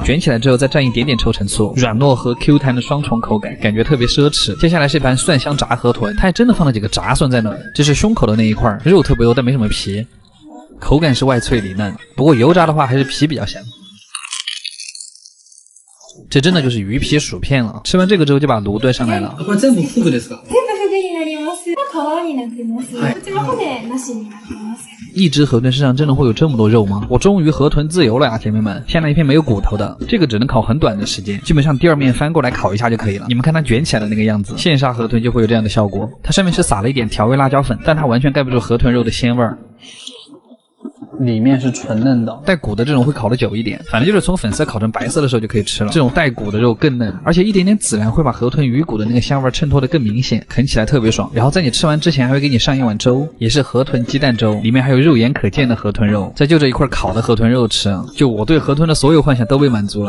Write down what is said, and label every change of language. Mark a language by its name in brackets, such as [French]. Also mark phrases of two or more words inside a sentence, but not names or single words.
[Chinese] 卷起来之后再蘸一点点臭橙醋，软糯和 Q 弹的双重口感，感觉特别奢侈。接下来是一盘蒜香炸河豚，它还真的放了几个炸蒜在那儿，这是胸口的那一块，肉特别多但没什么皮，口感是外脆里嫩，不过油炸的话还是皮比较香。这真的就是鱼皮薯片了。吃完这个之后就把炉端上来了。 [Japanese] これ全部フグですか？全部フグになります。皮になってます。こちら骨なしになってます。 [Chinese] 一只河豚身上真的会有这么多肉吗？我终于河豚自由了呀，姐妹们！先来一片没有骨头的，这个只能烤很短的时间，基本上第二面翻过来烤一下就可以了。你们看它卷起来的那个样子，现杀河豚就会有这样的效果。它上面是撒了一点调味辣椒粉，但它完全盖不住河豚肉的鲜味儿。里面是纯嫩的，带骨的这种会烤得久一点，反正就是从粉色烤成白色的时候就可以吃了。这种带骨的肉更嫩，而且一点点孜然会把河豚鱼骨的那个香味衬托得更明显，啃起来特别爽。然后在你吃完之前还会给你上一碗粥，也是河豚鸡蛋粥，里面还有肉眼可见的河豚肉，再就这一块烤的河豚肉吃，就我对河豚的所有幻想都被满足了。